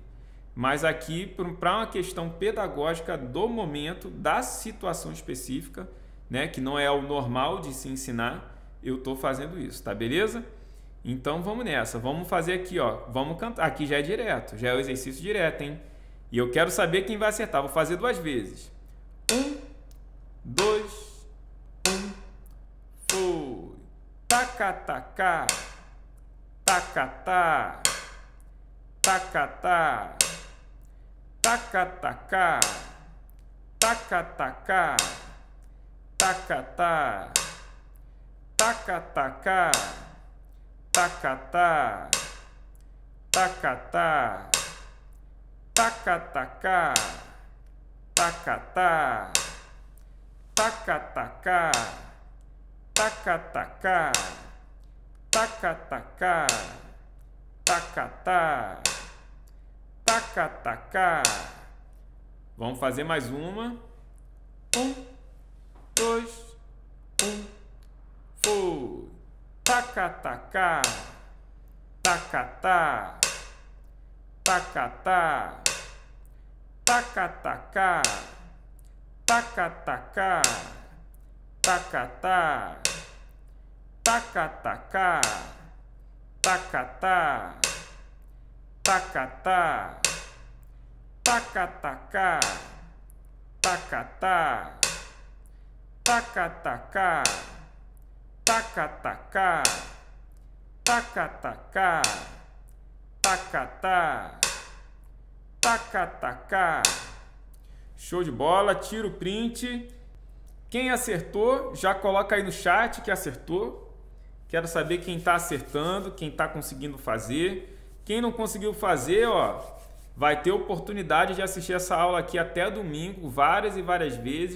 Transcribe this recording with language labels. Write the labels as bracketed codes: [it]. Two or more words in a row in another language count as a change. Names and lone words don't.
[pt] Mas aqui, para uma questão pedagógica do momento, da situação específica, né, que não é o normal de se ensinar, eu estou fazendo isso, tá beleza? Então vamos nessa, vamos fazer aqui, ó, vamos cantar. Aqui já é direto, já é o exercício direto, hein? E eu quero saber quem vai acertar, vou fazer 2 vezes. 1, 2, 1, foi. Tacatacá, tacatá, tacatá. Tacatacá, tacatacá, tacatá. tacatá, tacatá, tacatá, tacatacá, tacatá, tacatacá, tacatacá, tacatacá, tacatá, tacatacá. Vamos fazer mais uma. 1, 2, 1, foi. Tacatacá, tacatá, tacatá, tacatacá, tacatacá, tacatá, tacatacá, tacatá, tacatá, tacatacá, tacatá, tacatacá, tacatacá, tacatacá, tacatá, tacatacá. Show de bola, tira o print. Quem acertou, já coloca aí no chat que acertou. Quero saber quem está acertando, quem está conseguindo fazer. Quem não conseguiu fazer, ó, vai ter oportunidade de assistir essa aula aqui até domingo, várias e várias vezes.